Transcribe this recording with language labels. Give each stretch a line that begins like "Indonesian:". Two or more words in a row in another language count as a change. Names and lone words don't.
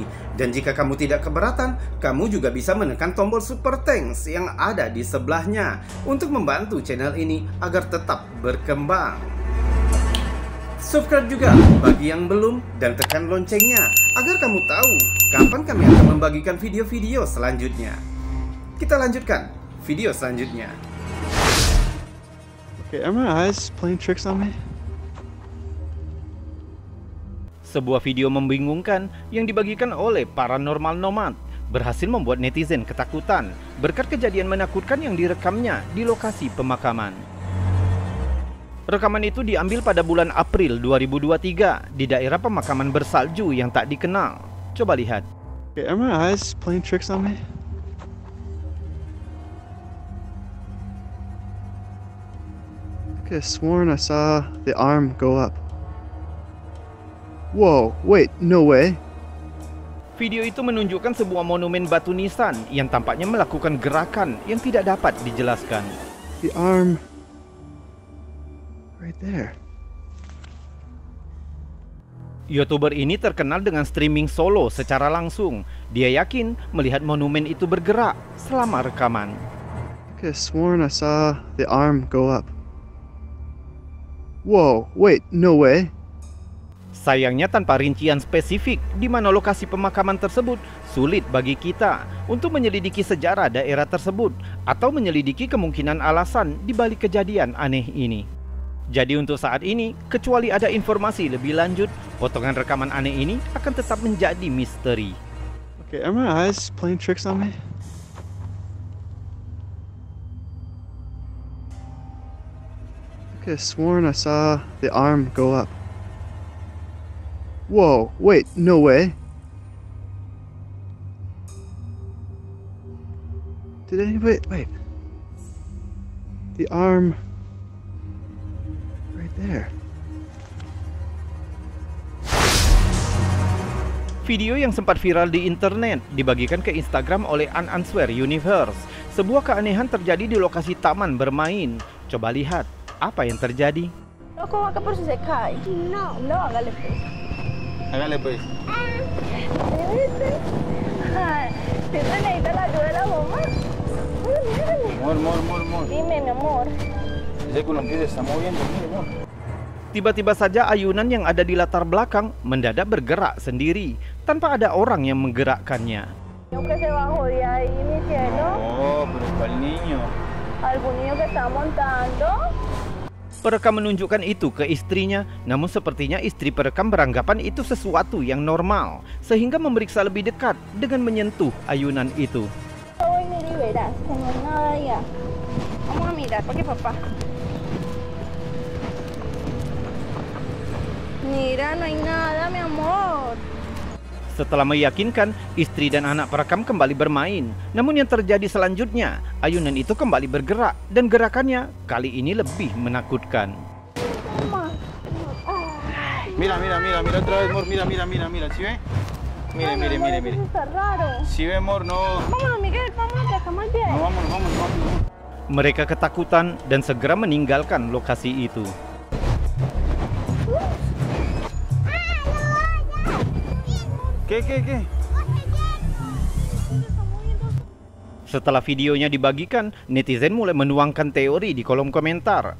Indonesian: Dan jika kamu tidak keberatan, kamu juga bisa menekan tombol super thanks yang ada di sebelahnya untuk membantu channel ini agar tetap berkembang. Subscribe juga bagi yang belum dan tekan loncengnya agar kamu tahu kapan kami akan membagikan video-video selanjutnya. Kita lanjutkan video selanjutnya.
English: Okay, are my eyes playing tricks on me?
Indonesian: Sebuah video membingungkan yang dibagikan oleh Paranormal Nomad berhasil membuat netizen ketakutan berkat kejadian menakutkan yang direkamnya di lokasi pemakaman. Rekaman itu diambil pada bulan April 2023 di daerah pemakaman bersalju yang tak dikenal. Coba lihat.
English: Okay, are my eyes playing tricks on me? I could have sworn I saw the arm go up. Whoa, wait, no way.
Indonesian: Video itu menunjukkan sebuah monumen batu nisan yang tampaknya melakukan gerakan yang tidak dapat dijelaskan.
English: The arm right there.
Indonesian: YouTuber ini terkenal dengan streaming solo secara langsung. Dia yakin melihat monumen itu bergerak selama rekaman.
English: I could have sworn I saw the arm go up. Whoa, wait, no way.
Indonesian: Sayangnya tanpa rincian spesifik di mana lokasi pemakaman tersebut, sulit bagi kita untuk menyelidiki sejarah daerah tersebut atau menyelidiki kemungkinan alasan di balik kejadian aneh ini. Jadi untuk saat ini, kecuali ada informasi lebih lanjut, potongan rekaman aneh ini akan tetap menjadi misteri.
English: Okay, are my eyes playing tricks on me? I could have sworn I saw the arm go up. Whoa, wait, no way. Did anybody, wait. The arm right there.
Indonesian: Video yang sempat viral di internet dibagikan ke Instagram oleh Unanswered Universe. Sebuah keanehan terjadi di lokasi taman bermain. Coba lihat apa yang terjadi.
Spanish: ¿Cómo que por si se cae? No, hágale pues. Hágale pues. Ay, ¿sí necesita la ayuda de la mamá? Amor. Dime, mi amor. Ese columpio se está moviendo, mire, amor.
Indonesian: Tiba-tiba saja ayunan yang ada di latar belakang mendadak bergerak sendiri tanpa ada orang yang menggerakkannya.
Spanish: Que se bajó de ahí, mi cielo. No, pero ¿cuál niño? ¿Algún niño que está montando?
Indonesian: Perekam menunjukkan itu ke istrinya, namun sepertinya istri perekam beranggapan itu sesuatu yang normal, sehingga memeriksa lebih dekat dengan menyentuh ayunan itu.
Spanish: Voy, mira y verás que no hay nada allá. Vamos a mirar, porque papá. Mira, no hay nada, mi amor.
Indonesian: Setelah meyakinkan, istri dan anak perekam kembali bermain. Namun yang terjadi selanjutnya, ayunan itu kembali bergerak dan gerakannya kali ini lebih menakutkan.
Spanish: Mira otra vez, amor, mira, ¿sí ve? Mire. Está raro. ¿Sí ve, amor? No. Vámonos, Miguel, vámonos, que acá más bien. No, vámonos.
Indonesian: Mereka ketakutan dan segera meninggalkan lokasi itu.
Spanish: ¿Qué?
Indonesian: Setelah videonya dibagikan, netizen mulai menuangkan teori di kolom komentar.